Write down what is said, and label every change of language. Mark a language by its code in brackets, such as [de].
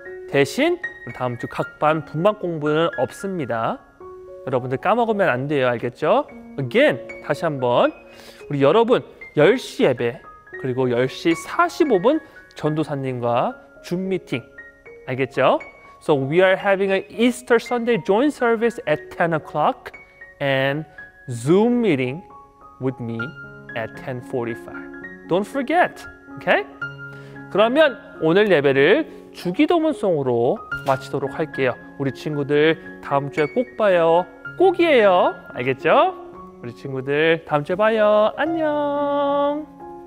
[ko] 대신 다음 주 각반 분반 공부는 없습니다. 여러분들 까먹으면 안 돼요. 알겠죠? Again, 다시 한번 우리 여러분 10시 예배 그리고 10시 45분 전도사님과 줌 미팅 알겠죠? [en] So we are having an Easter Sunday joint service at 10 o'clock and Zoom meeting with me at 10:45. Don't forget, okay? [ko] 그러면 오늘 예배를 주기도문송으로 마치도록 할게요. 우리 친구들 다음 주에 꼭 봐요. 꼭이에요. 알겠죠? 우리 친구들 다음 주에 봐요. 안녕.